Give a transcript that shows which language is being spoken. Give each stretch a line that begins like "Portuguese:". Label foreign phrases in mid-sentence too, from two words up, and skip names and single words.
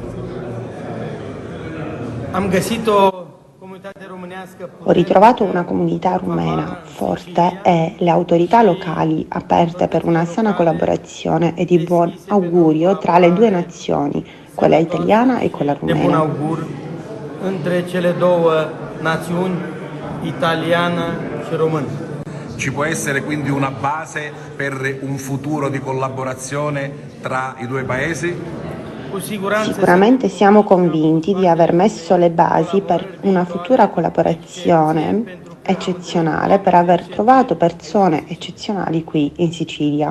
Italian: Ho ritrovato una comunità rumena forte e le autorità locali aperte per una sana collaborazione e di buon augurio tra le 2 nazioni, quella italiana e quella rumena.
Romanian: De buon augur între cele 2 națiuni, italiana și română.
Italian: Ci può essere quindi una base per un futuro di collaborazione tra i 2 paesi? Sicuramente siamo convinti di aver messo le basi per una futura collaborazione eccezionale, per aver trovato persone eccezionali qui in Sicilia.